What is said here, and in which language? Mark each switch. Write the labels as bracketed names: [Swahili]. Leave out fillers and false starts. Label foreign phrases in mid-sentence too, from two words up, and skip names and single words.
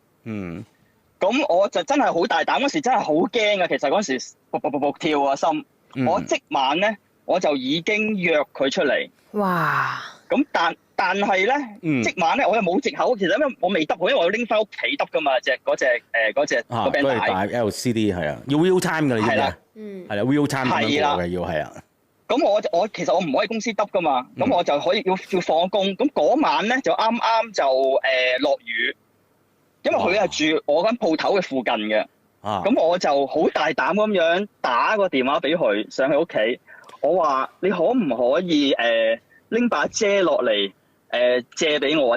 [Cantonese] 咁我就真係好大膽，嗰時真係好驚啊！其實嗰時卜卜卜卜跳啊心。我即晚咧，我就已經約佢出嚟。哇！咁但係咧，即晚咧，我又冇藉口。其實因為我未揼好，因為我要拎翻屋企揼噶嘛，嗰隻個 band 帶 LCD 係啊，要 [English] real time [Cantonese] 㗎，你知唔知啊？係啦 ， [English] real time [Cantonese] 咁樣做嘅要係啊。咁我其實我唔可以公司揼噶嘛，咁我就可以要放工。咁嗰晚咧就啱就落雨，因為佢係住我間鋪頭嘅附近嘅。咁我就好大膽咁樣打個電話俾佢上去屋企，我話你可唔可以拎把遮落嚟借俾我啊？